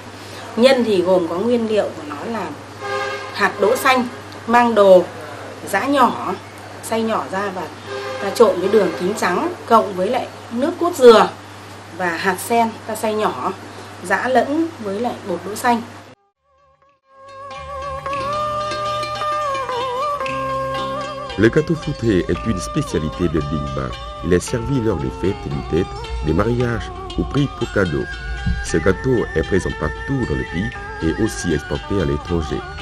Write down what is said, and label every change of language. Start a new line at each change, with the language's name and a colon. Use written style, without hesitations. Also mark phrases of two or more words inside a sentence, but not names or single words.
Vietnamese: Nhân thì gồm có nguyên liệu của nó là hạt đỗ xanh, mang đồ, giã nhỏ, xay nhỏ ra và ta trộn với đường kính trắng cộng với lại nước cốt dừa và hạt sen ta xay nhỏ, giã lẫn với lại bột đỗ xanh.
French: Le gâteau Phu Thê est une spécialité de Dingba. Il est servi lors des fêtes du Tết, des mariages ou pris pour cadeau. Ce gâteau est présent partout dans le pays et aussi exporté à l'étranger.